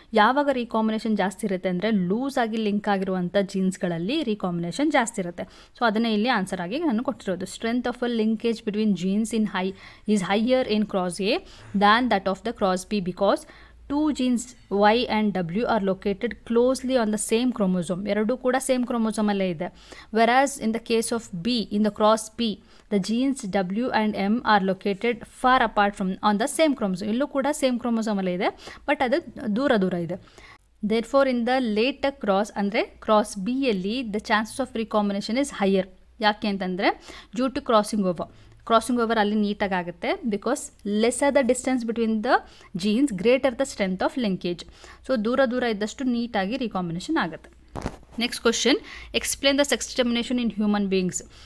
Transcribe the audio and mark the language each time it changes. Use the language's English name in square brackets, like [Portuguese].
[Kannada] ಯಾವಾಗ ರೀಕಾಂಬಿನೇಷನ್ ಜಾಸ್ತಿ ಇರುತ್ತೆ ಅಂದರೆ ಲೂಸ್ ಆಗಿ ಲಿಂಕ್ ಆಗಿರುವಂಥ ಜೀನ್ಸ್ಗಳಲ್ಲಿ ರೀಕಾಂಬಿನೇಷನ್ ಜಾಸ್ತಿ ಇರುತ್ತೆ. ಸೊ ಅದನ್ನೇ ಇಲ್ಲಿ ಆನ್ಸರ್ ಆಗಿ ನಾನು ಕೊಟ್ಟಿರೋದು. [English] Strength of a linkage between genes is higher in cross A than that of the cross B because 2 genes Y and W are located closely on the same chromosome. [Kannada] ಎರಡೂ ಕೂಡ same ಕ್ರೋಮೋಸೋಮಲ್ಲೇ ಇದೆ. [English] Whereas in the case of B, in the cross B, the genes W and M are located far apart from on the same chromosome. [Kannada] ಇಲ್ಲೂ ಕೂಡ same ಕ್ರೋಮೋಸೋಮಲ್ಲೇ ಇದೆ, but ಅದು ದೂರ ಇದೆ. [English] Therefore, in the later cross [Kannada] ಅಂದರೆ cross B ಯಲ್ಲಿ [English] the chances of recombination is higher. [Kannada] ಯಾಕೆ ಅಂತಂದರೆ [English] due to crossing over [Kannada] ಅಲ್ಲಿ ನೀಟಾಗಿ ಆಗುತ್ತೆ. [English] Because lesser the distance between the genes greater the strength of linkage. [Kannada] So ದೂರ ಇದ್ದಷ್ಟು ನೀಟಾಗಿ ರೀಕಾಂಬಿನೇಷನ್ ಆಗುತ್ತೆ. [English] Next question, explain the sex determination in human beings.